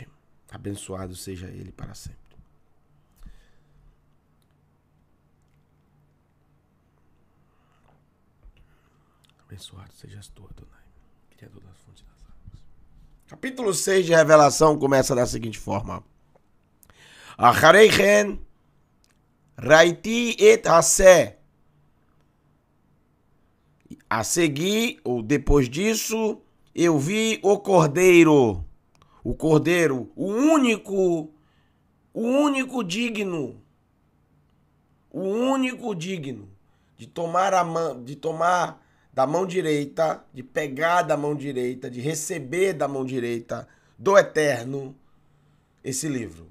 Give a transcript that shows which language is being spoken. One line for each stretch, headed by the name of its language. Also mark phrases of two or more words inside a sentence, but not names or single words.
Portuguese: Abençoado seja ele para sempre. Abençoado sejas tu, Adonai, Criador das fontes das águas. Capítulo 6 de Revelação começa da seguinte forma.
Hebrew: אחרי כן ראיתי את השה.
Portuguese: A seguir, ou depois disso, eu vi o Cordeiro. O Cordeiro, o único digno de tomar da mão direita, de pegar da mão direita, de receber da mão direita do Eterno esse livro.